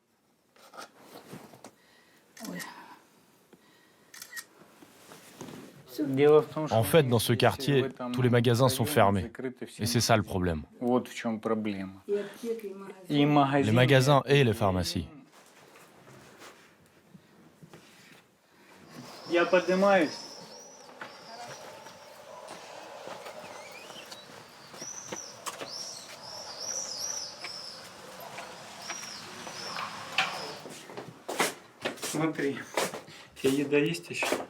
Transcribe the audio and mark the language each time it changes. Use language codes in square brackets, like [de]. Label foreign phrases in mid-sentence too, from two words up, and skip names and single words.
[fr] En fait, dans ce quartier, tous les magasins sont fermés. Et c'est ça le problème. Les magasins et les pharmacies. [ru] Я поднимаюсь. Смотри, у тебя еда есть еще?